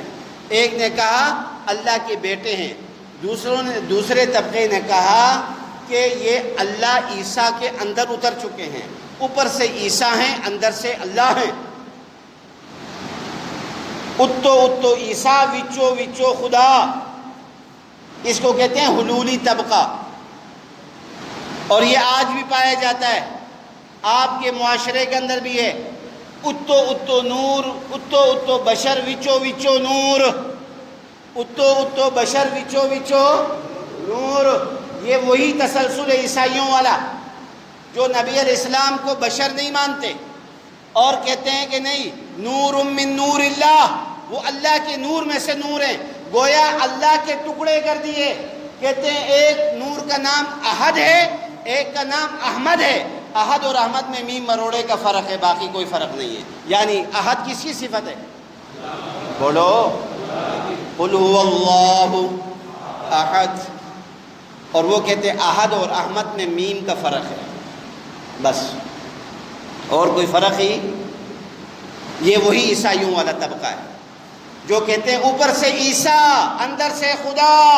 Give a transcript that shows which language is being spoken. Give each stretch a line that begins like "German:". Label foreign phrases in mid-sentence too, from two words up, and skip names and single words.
Urdu: ایک نے کہا اللہ کے بیٹے ہیں، دوسرے طبقے نے کہا کہ یہ اللہ عیسیٰ کے اندر اتر چکے ہیں، اوپر سے عیسیٰ ہیں، اندر سے اللہ ہیں.
Punjabi: اتو عیسیٰ وچو خدا،
Urdu: اس کو کہتے ہیں حلولی طبقہ. اور یہ آج بھی پایا جاتا ہے، آپ کے معاشرے کے اندر بھی ہے.
Punjabi: اتو نور، اتو بشر وچو نور، اتو بشر وچو نور.
Urdu: یہ وہی تسلسل ہے عیسائیوں والا، جو نبی علیہ السلام کو بشر نہیں مانتے اور کہتے ہیں کہ نہیں،
Arabic: نور من نور اللہ،
Urdu: وہ اللہ کے نور میں سے نور ہیں، گویا اللہ کے ٹکڑے کر دیے. کہتے ہیں ایک نور کا نام احد ہے، ایک کا نام احمد ہے. احد اور احمد میں میم مروڑے کا فرق ہے، باقی کوئی فرق نہیں ہے. یعنی احد کس کی صفت ہے؟ بولو،
Arabic: قل هو اللہ احد.
Urdu: اور وہ کہتے ہیں احد اور احمد میں میم کا فرق ہے، بس اور کوئی فرق ہی. یہ وہی عیسائیوں والا طبقہ ہے جو کہتے ہیں اوپر سے عیسیٰ اندر سے خدا.